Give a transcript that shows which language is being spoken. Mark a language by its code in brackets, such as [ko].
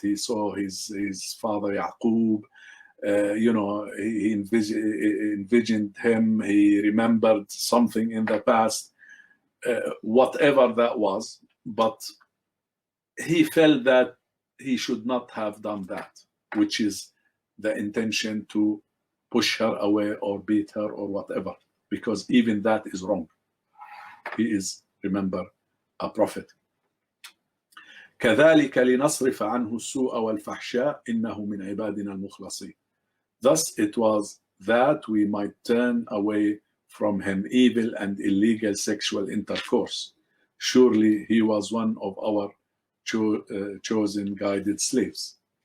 [en] He saw his father Yaqub, you know, he envisioned him, he remembered something in the past, whatever that was, but he felt that he should not have done that, which is the intention to push her away or beat her or whatever, because even that is wrong. He is, remember, a prophet. [ar] كذلك لنصرف عنه السوء والفحشاء إنه من عبادنا المخلصين. [en] Thus it was that we might turn away from him evil and illegal sexual intercourse. Surely he was one of our chosen, guided slaves.